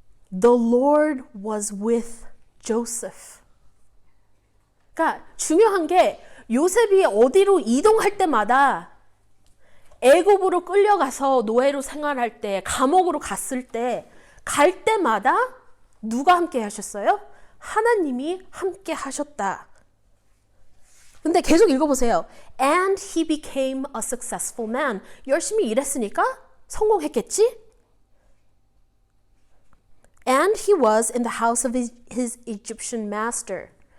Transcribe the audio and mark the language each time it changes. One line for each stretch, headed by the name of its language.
English: The Lord was with Joseph.
Korean: 그러니까 중요한 게 요셉이 어디로 이동할 때마다 애굽으로 끌려가서 노예로 생활할 때, 감옥으로 갔을 때, 갈 때마다 누가 함께 하셨어요? 하나님이 함께 하셨다. 근데 계속 읽어보세요.
English: And he became a successful man.
Korean: 열심히 일했으니까 성공했겠지?
English: And he was in the house of his Egyptian master.